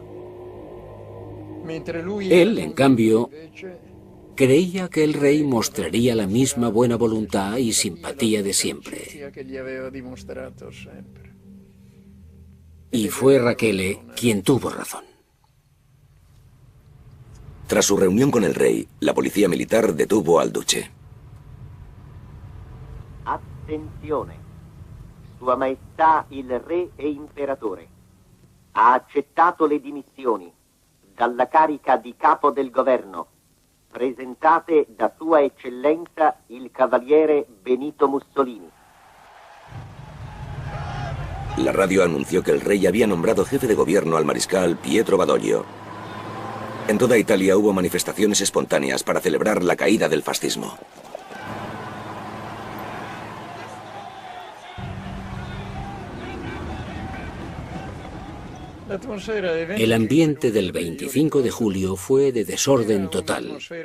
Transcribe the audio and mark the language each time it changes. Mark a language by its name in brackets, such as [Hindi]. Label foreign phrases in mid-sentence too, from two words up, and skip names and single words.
[Spanish] Él, en cambio, creía que el rey mostraría la misma buena voluntad y simpatía de siempre. Y fue Raquel quien tuvo razón. Tras su reunión con el rey, la policía militar detuvo al duce. [Italian] Attenzione. Sua Maestà il Re e Imperatore ha accettato le dimissioni dalla carica di capo del governo presentate da Sua Eccellenza il Cavaliere Benito Mussolini. [Spanish] La radio anunció que el rey había nombrado jefe de gobierno al mariscal Pietro Badoglio. En toda Italia hubo manifestaciones espontáneas para celebrar la caída del fascismo. El ambiente del 25 de julio fue de desorden total.